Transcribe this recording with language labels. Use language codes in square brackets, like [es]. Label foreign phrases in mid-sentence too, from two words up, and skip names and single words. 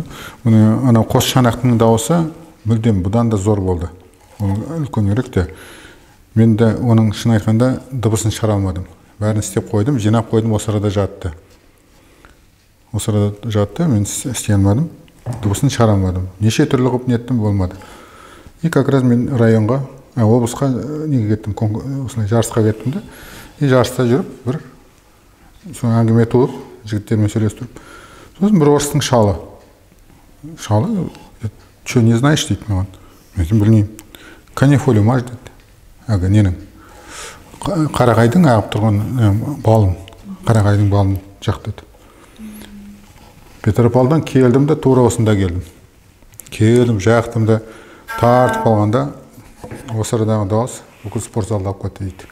[kk] Анау Қосшанақтың дауысы мүлдем бұдан да зор болды. Ол үлкенірек те. Мен де оның шын айтқанда дыбысын шығара алмадым. Бәрін істеп қойдым, жинап қойдым, осы арада жатты. Осы арада жатты, мен істей алмадым, дыбысын шығара алмадым. Неше түрлі қылып неттім, болмады. [ru] И как раз [kk] мен районға, облысқа неге кеттім, жарысқа кеттім де. И жарыста жүріп, бір әңгіме туып, жігіттермен сөйлестіріп. Сосын бір орыстың шалы. Шалы, [ru] что, не знаешь, [kk] дейді маған. Мен білмеймін. [ru] Канифолю маж, [kk] дейді. Ненің? Қарағайдың ағып тұрған балын. Қарағайдың балын жақтады. Петропавлдан келдім де, тура осында келдім. Келдім, жақтым да, тартып алғанда, осы арадағы дауыс бүкіл спорт залда алып кетті дейді.